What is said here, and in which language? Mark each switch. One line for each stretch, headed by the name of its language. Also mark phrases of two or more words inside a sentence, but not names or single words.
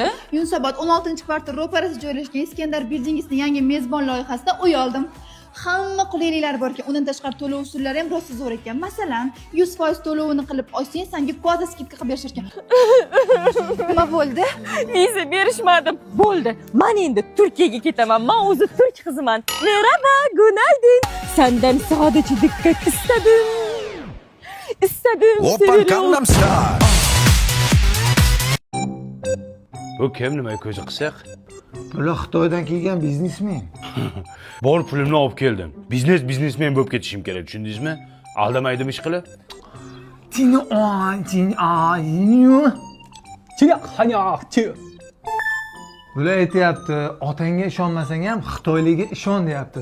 Uzbek: Yunusobod 16-kvartal ro'parasida joylashgan Iskandar Building'ning yangi mezbon loyihasida uy oldim. Hamma qulayliklar bor ekan, undan tashqari to'lov usullari ham rosa zo'r ekan. Masalan, 100% to'lovini qilib olsang, senga kvota skidka qilib berishar ekan. Nima bo'ldi? Viza berishmadim. Bo'ldi. Men endi Turkiyaga ketaman. Men o'zi turk qiziman.
Turkish: Merhaba, günaydın. Senden sadece dikkat istedim.
Korean: 오빤 강남스타일.
Uzbek: Bu kim nima ko'zi qisiq? Bular Xitoydan kelgan biznesmen. Bor pulimni olib keldim. Biznesmen bo'lib ketishim kerak, tushundingizmi? Aldamaydim ish qilib. Bular aytayapti, otangga ishonmasang ham Xitoyliga ishon deyapti.